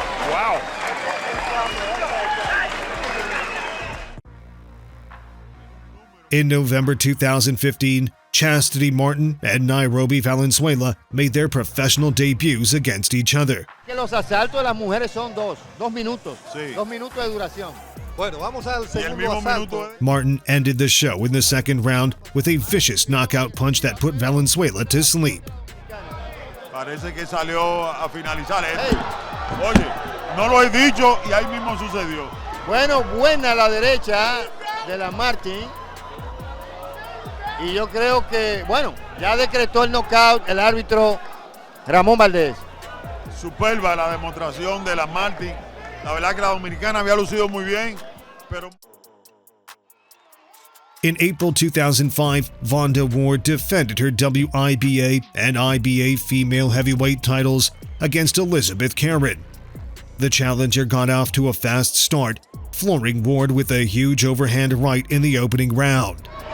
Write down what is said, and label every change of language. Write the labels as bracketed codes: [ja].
[en] Wow. In November 2015, Chastity Martin and Nairobi Valenzuela made their professional debuts against each other. [es] Los asaltos de las mujeres son 2 minutos. Sí. 2 minutos de duración. Bueno, vamos al segundo asalto. [en] Martin ended the show in the 2nd round with a vicious knockout punch that put Valenzuela to sleep. [es] Parece que salió a finalizar. Oye, no lo he dicho y ahí mismo sucedió. Bueno, buena la derecha de la Martin. Y yo creo que, bueno, ya decretó el knockout el árbitro Ramón Valdés. Superba la demostración de la Martin. La verdad que la dominicana había lucido muy bien, pero... [en] In April 2005, Vonda Ward defended her WIBA and IBA female heavyweight titles against Elizabeth Karen. The challenger got off to a fast start, flooring Ward with a huge overhand right in the opening round.